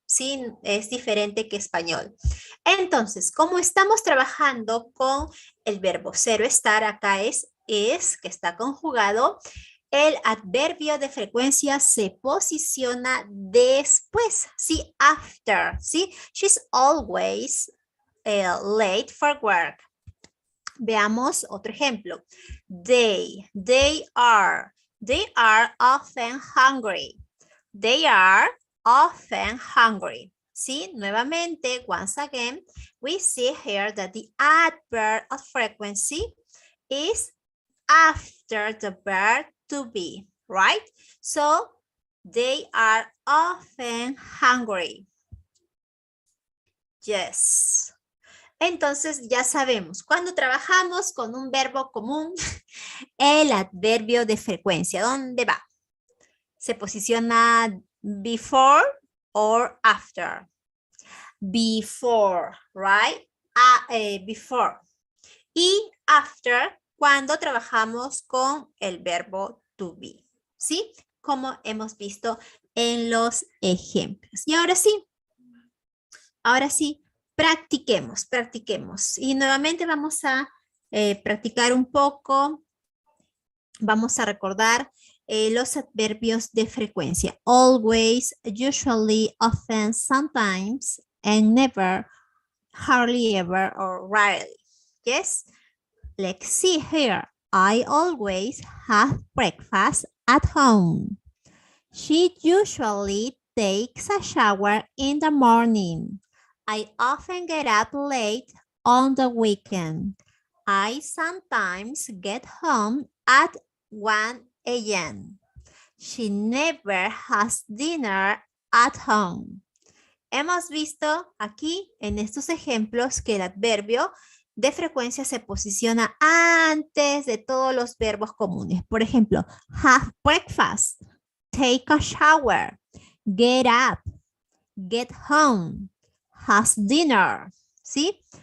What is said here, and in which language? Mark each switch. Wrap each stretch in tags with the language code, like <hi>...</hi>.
<es>Sí, es diferente que español. Entonces, como estamos trabajando con el verbo ser o estar, acá es que está conjugado. El adverbio de frecuencia se posiciona después, ¿sí?</es> <en>After,</en> <es>¿sí?</es> <en>She's always late for work.</en> <es>Veamos otro ejemplo.</es> <en>They are often hungry. They are often hungry.</en> <es>¿Sí? Nuevamente,</es> <en>once again, we see here that the adverb of frequency is after the verb to be, right? So they are often hungry. Yes.</en> <es>Entonces ya sabemos, cuando trabajamos con un verbo común, el adverbio de frecuencia, ¿dónde va? Se posiciona</es> <en>before or after. Before, right? Before.</en> <es>Y</es> <en>after,</en> <es>cuando trabajamos con el verbo to be, ¿sí? Como hemos visto en los ejemplos. Y ahora sí, practiquemos. Y nuevamente vamos a practicar un poco. Vamos a recordar los adverbios de frecuencia.</es> <en>Always, usually, often, sometimes, and never, hardly ever, or rarely. Yes? Let's see here. I always have breakfast at home. She usually takes a shower in the morning. I often get up late on the weekend. I sometimes get home at 1 a.m. She never has dinner at home.</en> <es>Hemos visto aquí en estos ejemplos que el adverbio de frecuencia se posiciona antes de todos los verbos comunes. Por ejemplo,</es> <en>have breakfast, take a shower, get up, get home, has dinner,</en> <es>¿sí?</es>